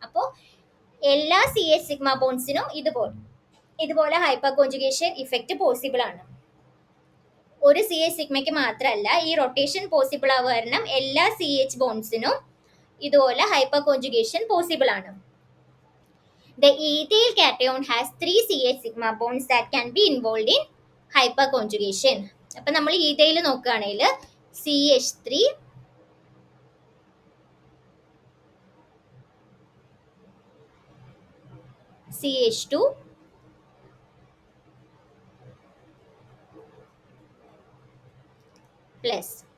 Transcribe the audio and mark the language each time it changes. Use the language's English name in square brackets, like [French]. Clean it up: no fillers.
[Malayalam] അപ്പോൾ എല്ലാ CH sigma ബോണ്ട്സിനും ഇതുപോലെ ഹൈപ്പർ കോൺജുഗേഷൻ ഇഫക്റ്റ് പോസിബിൾ ആണ്. ഒരു CH സിഗ്മയ്ക്ക് മാത്രമല്ല, ഈ റൊട്ടേഷൻ പോസിബിൾ ആവുക കാരണം എല്ലാ CH ബോണ്ട്സിനും ഇതുപോലെ ഹൈപ്പർ കോൺജുഗേഷൻ പോസിബിൾ ആണ്. [English] The ethyl cation has 3 CH sigma bonds that can be involved in hyperconjugation. [Malayalam] അപ്പോൾ നമ്മൾ ഈഥൈൽ നോക്കുകയാണെങ്കിൽ CH3, CH2, പ്ലസ്.